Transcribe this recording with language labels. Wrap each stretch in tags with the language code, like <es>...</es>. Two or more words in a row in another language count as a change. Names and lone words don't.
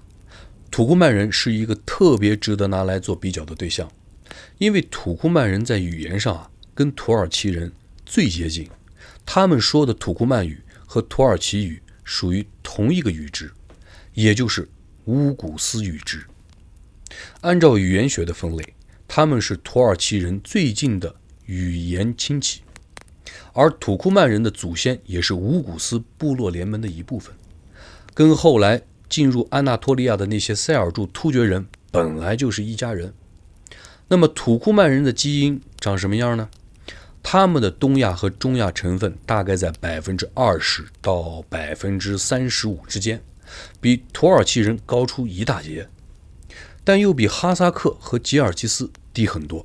<zh>土庫曼人是一個特別值得拿來做比較的對象，因為土庫曼人在語言上跟土耳其人最接近，他們說的土庫曼語和土耳其語屬於同一個語支，也就是烏古斯語支。按照語言學的分類，他們是土耳其人最近的語言親戚，而土庫曼人的祖先也是烏古斯部落聯盟的一部分，跟後來進入安納托利亞的那些塞爾柱突厥人本來就是一家人。那麼土庫曼人的基因長什麼樣呢？他們的東亞和中亞成分大概在20%到35%之間，比土耳其人高出一大截，但又比哈薩克和吉爾吉斯低很多。</zh>